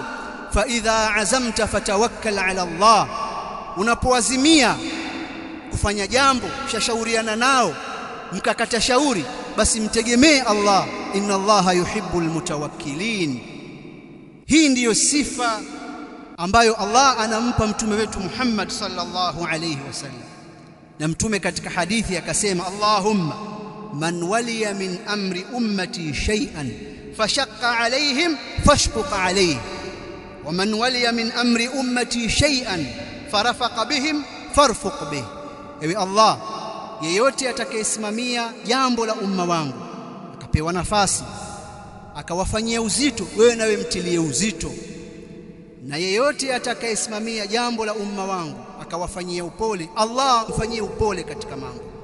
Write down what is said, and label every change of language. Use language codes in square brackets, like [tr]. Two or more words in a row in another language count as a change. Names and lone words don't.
[ar] فإذا عزمت فتوكل على الله, [sw] unapoazimia kufanya jambo shashauriana nao mkakata shauri, basi mtegemee Allah. [ar] إن الله يحب المتوكلين. [sw] Hii ndiyo sifa ambayo Allah anampa mtume wetu Muhammad [ar] صلى الله عليه وسلم. [sw] Na mtume katika hadithi akasema, [ar] اللهم من ولي من أمر أمتي شيئا فشق عليهم فاشقق عليه ومن ولي من أمر أمتي شيئا فرفق بهم فارفق به. [sw] Ewe Allah, yeyote atakayesimamia jambo la umma wangu akapewa nafasi akawafanyia uzito, wewe nawe mtilie uzito. Na yeyote atakayesimamia jambo la umma wangu akawafanyia upole, Allah mfanyie upole katika mambo.